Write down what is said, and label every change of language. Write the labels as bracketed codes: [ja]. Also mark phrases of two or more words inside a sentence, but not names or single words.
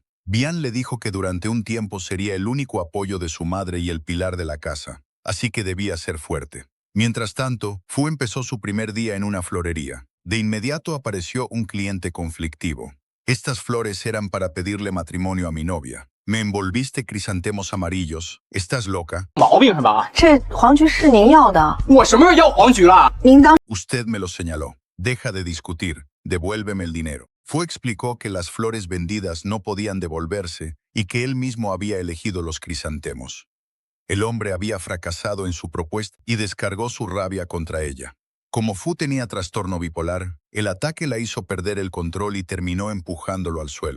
[es] Bian le dijo que durante un tiempo sería el único apoyo de su madre y el pilar de la casa, así que debía ser fuerte. Mientras tanto, Fu empezó su primer día en una florería. De inmediato apareció un cliente conflictivo. Estas flores eran para pedirle matrimonio a mi novia. Me envolviste crisantemos amarillos. ¿Estás loca? [zh] 毛病是吧？这黄菊是您要的，我什么时候要黄菊了？您当 [es] Usted me lo señaló. Deja de discutir. Devuélveme el dinero. Fu explicó que las flores vendidas no podían devolverse y que él mismo había elegido los crisantemos. El hombre había fracasado en su propuesta y descargó su rabia contra ella. Como Fu tenía trastorno bipolar, el ataque la hizo perder el control y terminó empujándolo al suelo.